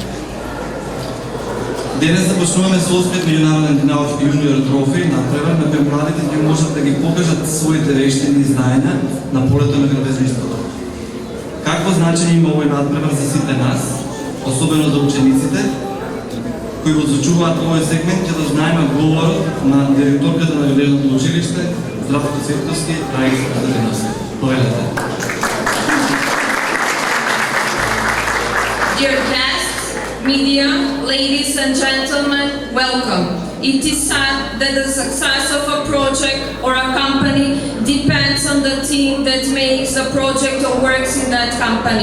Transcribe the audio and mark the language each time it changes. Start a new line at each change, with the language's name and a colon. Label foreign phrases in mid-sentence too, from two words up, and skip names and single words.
Macedonian: Денес започнуваме со 8-ти меѓународен КНАУФ Јуниор трофеј надпревар на кој младите ќе можат да ги покажат своите вештини и знаења на полето на градезничеството. Какво значење има овој надпревар за сите нас, особено за учениците, кои го зачуваат овој сегмент, ќе да знаеме говорот на директорката на Градежното училиште, Здравко Цветковски, Раиса Костадиновска. Повелете.
English: Dear guests, media, ladies and gentlemen, welcome. It is said that the success of a project or a company depends on the team that makes the project or works in that company.